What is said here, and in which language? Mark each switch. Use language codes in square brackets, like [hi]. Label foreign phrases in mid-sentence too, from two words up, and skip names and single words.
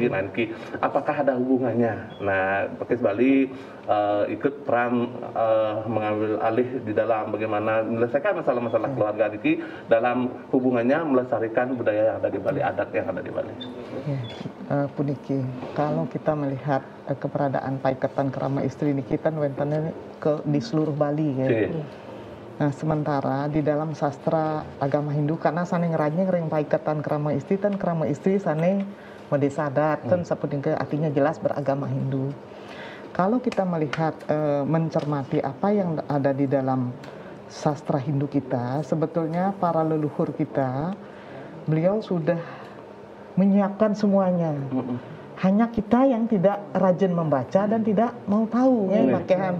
[id] Nah, ini apakah ada hubungannya? Nah, Pakis Bali ikut peran mengambil alih di dalam bagaimana menyelesaikan masalah-masalah keluarga ini dalam hubungannya melestarikan budaya yang ada di Bali, adat yang ada di Bali. Puniki, kalau kita melihat keberadaan paiketan kerama istri ini kita nuentannya di seluruh Bali ya. Nah, sementara di dalam sastra agama Hindu karena [ban] sane ngerang paiketan kerama istri sane medesa adat [id] kan seperti artinya jelas beragama Hindu. Kalau kita melihat mencermati apa yang ada di dalam sastra Hindu kita, sebetulnya para leluhur kita beliau sudah menyiapkan semuanya. Hanya kita yang tidak rajin membaca dan tidak mau tahu pakaian.